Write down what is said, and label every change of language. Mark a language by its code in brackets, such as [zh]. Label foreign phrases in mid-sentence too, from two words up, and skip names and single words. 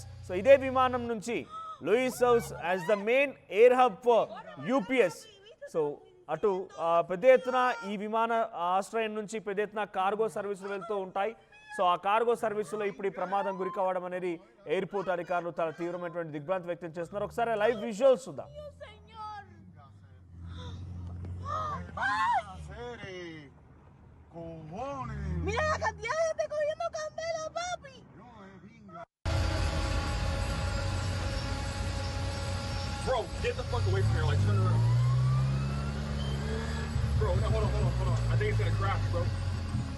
[en] సో [te] ఇదే విమానం నుంచి [en] లూయిస్ serves as the main air hub for UPS. [te] సో అటు పెద్ద ఎత్తున ఈ విమాన ఆశ్రయం నుంచి పెద్ద ఎత్తున కార్గో సర్వీసులు వెళ్తూ ఉంటాయి. సో ఆ కార్గో సర్వీసులో ఇప్పుడు ఈ ప్రమాదం గురి కావడం అనేది ఎయిర్పోర్ట్ అధికారులు చాలా తీవ్రమైనటువంటి దిగ్భ్రాంతి వ్యక్తం చేస్తున్నారు. ఒకసారి లైవ్ విజువల్స్ చూద్దాం. [es] Mira la cantidad de gente cogiendo candela, papi. [en] Bro, get the fuck away from here, turn around. Bro, no, hold on. I think it's gonna crash, bro.